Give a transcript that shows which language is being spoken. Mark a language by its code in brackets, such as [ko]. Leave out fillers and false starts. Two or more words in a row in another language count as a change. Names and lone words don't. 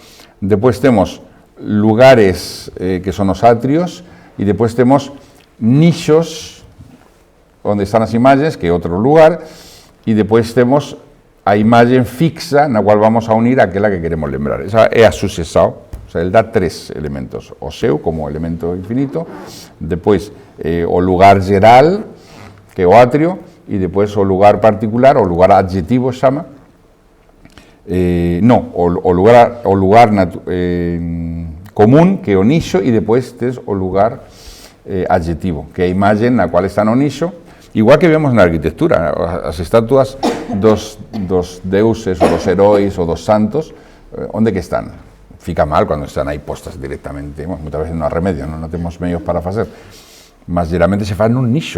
[gl] Depois temos lugares que son os atrios, e depois temos nichos onde están as imagens, que é outro lugar, e depois temos a imagen fixa na cual vamos a unir aquela que queremos lembrar. Esa é a sucesao, [es] o sea, [gl] el dá tres elementos, o seu como elemento infinito, depois o lugar geral, que é o atrio, e depois o lugar particular, o lugar adjetivo chama, o lugar común, que é o nicho, e depois tes o lugar adjetivo, que é a imagen na cual está no nicho, igual que vemos na arquitectura, as estatuas dos deuses, ou dos heróis, ou dos santos, onde que están? Fica mal cando están aí postas directamente, moitas veces non há remedio, non temos medios para facer, mas geralmente se fan nun nicho.